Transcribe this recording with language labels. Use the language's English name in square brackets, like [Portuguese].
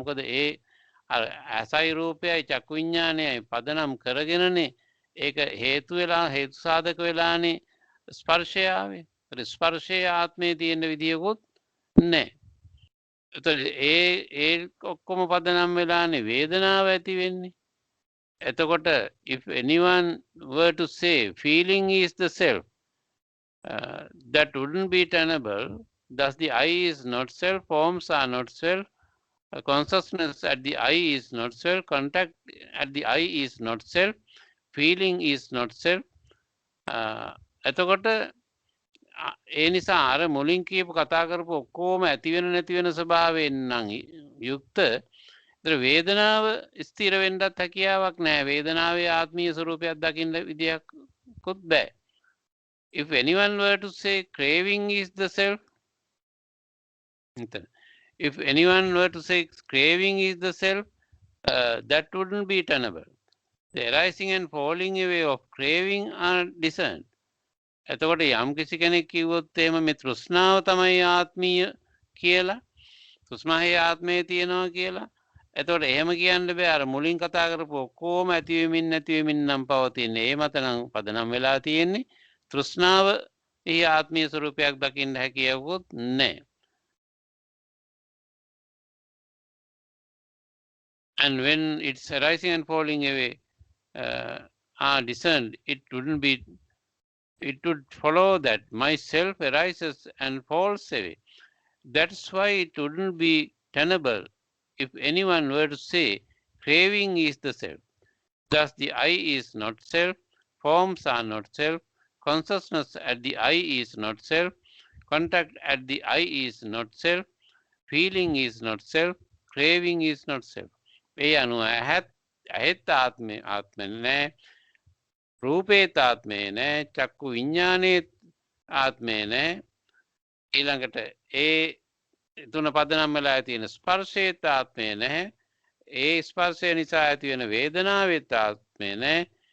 [Sinhala] මොකද ඒ ඇසයි රූපයයි චක්කු විඥානයයි පදනම් කරගෙනනේ ඒක හේතු වෙලා හේතු සාධක වෙලානේ ස්පර්ශය ආවේ. ඒ ස්පර්ශයේ ආත්මයේ තියෙන විදියකුත් නැහැ. එතකොට ඒ ඔක්කොම පදනම් වෙලානේ වේදනාව ඇති වෙන්නේ. එතකොට [English] if anyone were to say feeling is the self, that wouldn't be tenable. Thus the I is not self, forms are not self, consciousness at the I is not self, contact at the I is not self, feeling is not self. [Sinhala] එතකොට ඒ නිසා අර මුලින් කියපු කතා කරපු ඔක්කොම ඇති වෙන නැති වෙන ස්වභාවයෙන් නම් යුක්ත. ඒතර වේදනාව ස්ථිර වෙන්නත් හැකියාවක් නැහැ. වේදනාවේ ආත්මීය ස්වરૂපයක් දකින්න විදියක්වත් බෑ. [English] If anyone were to say craving is the self, if anyone were to say craving is the self, that wouldn't be tenable. The arising and falling away of craving are discerned. [Sinhala] එතකොට යම් කිසි කෙනෙක් කිව්වොත් එහෙම මේ තෘෂ්ණාව තමයි ආත්මීය කියලා. තෘෂ්ණාවේ ආත්මය තියෙනවා කියලා. එතකොට එහෙම කියන්න බෑ. අර මුලින් කතා කරපු ඔක්කොම ඇතිවෙමින් නැතිවෙමින් නම් පවතින්නේ. ඒ මත නම් පදනම් වෙලා තියෙන්නේ. තෘෂ්ණාව එහි ආත්මීය ස්වરૂපයක් දකින්න හැකියාවකුත් නැහැ. [English] And when it's arising and falling away are discerned, it would follow that myself arises and falls away. That's why it wouldn't be tenable if anyone were to say craving is the self. Thus the I is not self, forms are not self, consciousness at the I is not self, contact at the I is not self, feeling is not self, craving is not self. [Sinhala] ඒ අනුව ඇහෙත් ආත්මය නෑ, රූපේත් ආත්මය නෑ, චක්කු විඤ්ඤාණේත් ආත්මය නෑ. ඊළඟට ඒ තුන පදනම් වෙලා තියෙන ස්පර්ශේත් ආත්මය නැහැ. ඒ ස්පර්ශය නිසා ඇති වෙන වේදනාවෙත් ආත්මය නැහැ.